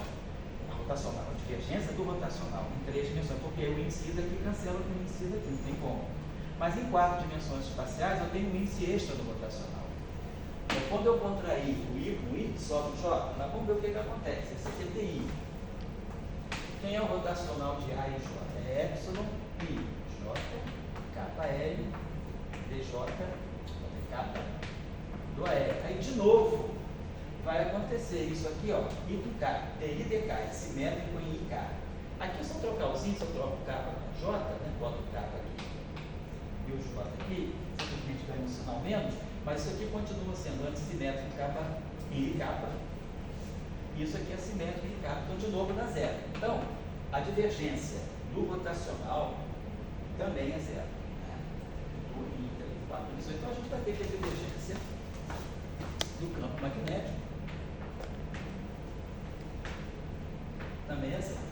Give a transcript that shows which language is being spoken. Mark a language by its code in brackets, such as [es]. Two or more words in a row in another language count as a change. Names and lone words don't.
[pt] A divergência do rotacional em 3 dimensões, porque o índice daqui cancela com o índice daqui, não tem como. Mas em 4 dimensões espaciais, eu tenho um índice extra do rotacional. Então, quando eu contrair o I com I, sobe o J. Mas vamos ver o que acontece. Esse aqui é DI. Quem é o rotacional de A e J? É epsilon I J kappa L dJ kappa do AL. Aí, de novo, vai acontecer isso aqui, ó, I do K, DI dK, é simétrico em IK. Aqui, se eu trocar os índices, eu troco o kappa com J, né? Boto o kappa aqui e o J aqui, simplesmente ganho um sinal menos, mas isso aqui continua sendo antissimétrico kappa em kappa. Isso aqui é simétrico em kappa, então, de novo, dá zero. Então, a divergência do rotacional também é zero. Né? Então, a gente vai ter que a divergência do campo magnético também é zero.